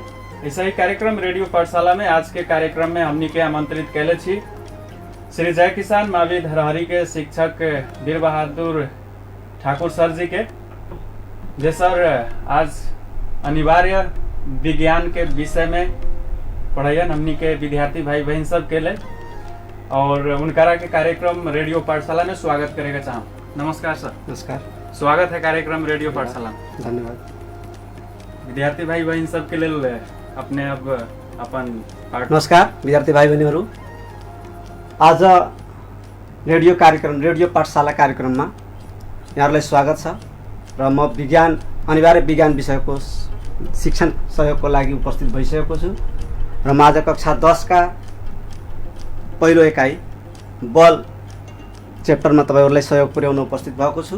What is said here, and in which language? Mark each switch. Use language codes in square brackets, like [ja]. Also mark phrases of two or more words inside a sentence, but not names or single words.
[mai] ऐसे ही कार्यक्रम रेडियो पाठशाला में आज के कार्यक्रम में हमनी के आमंत्रित कैले छी श्री जय किसान मावी धरहरी के शिक्षक वीर बहादुर ठाकुर सर जी के, जे सर आज अनिवार्य विज्ञान के विषय में पढ़ाइयन हमनी के विद्यार्थी भाई बहन सब के लिए और उनका के कार्यक्रम रेडियो पाठशाला में स्वागत करेगा चाहूँ। नमस्कार सर। नमस्कार, स्वागत है कार्यक्रम रेडियो पाठशाला में। धन्यवाद। विद्यार्थी भाई बहन सब के लिए अपने अब अपन [ne] नमस्कार विद्यार्थी भाई बहनीहरू, आज रेडियो कार्यक्रम रेडियो पाठशाला कार्यक्रममा यहाँहरूलाई स्वागत छ र म अनिवार्य विज्ञान विषयको शिक्षण सहयोगको लागि उपस्थित भइसकेको छु र म आज कक्षा 10 का पहिलो एकाइ बल च्याप्टरमा तपाईहरुलाई सहयोग पुर्याउन उपस्थित भएको छु।